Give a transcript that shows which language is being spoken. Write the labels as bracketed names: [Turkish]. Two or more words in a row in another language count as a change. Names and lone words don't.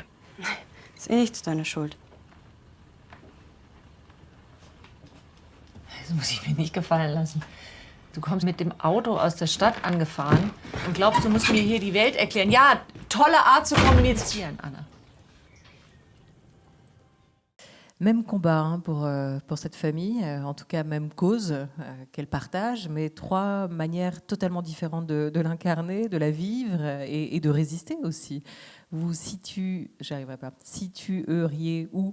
[German] Ist eh nichts deine Schuld. Das muss ich mir nicht gefallen lassen. Du kommst mit dem Auto aus der Stadt angefahren und glaubst, du musst mir hier die Welt erklären. Ja, tolle Art zu kommunizieren, Anna. [French] Même combat pour cette famille, en tout cas même cause qu'elle partage, mais trois manières totalement différentes de l'incarner, de la vivre et de résister aussi. Vous j'arriverai pas, situeriez où?